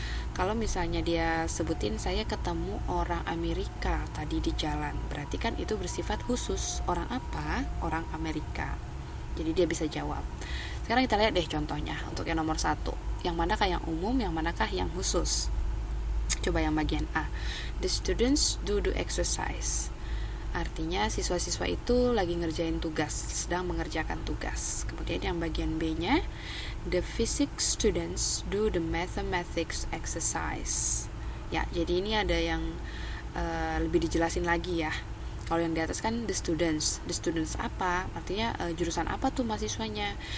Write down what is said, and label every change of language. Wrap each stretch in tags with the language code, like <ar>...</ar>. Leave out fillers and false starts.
<id>Kalau misalnya dia sebutin saya ketemu orang Amerika tadi di jalan, berarti kan itu bersifat khusus. Orang apa? Orang Amerika. Jadi dia bisa jawab. Sekarang kita lihat deh contohnya untuk yang nomor 1. Yang manakah yang umum, yang manakah yang khusus? Coba yang bagian A.</id> <en>The students do the exercise.</en> <id>Artinya siswa-siswa itu lagi ngerjain tugas, sedang mengerjakan tugas. Kemudian yang bagian B-nya,</id> <en>the physics students do the mathematics exercise.</en> <id>Ya, jadi ini ada yang lebih dijelasin lagi ya. Kalau yang di atas kan</id> <en>the students</en> <id>apa? Artinya jurusan apa tuh mahasiswanya.</id>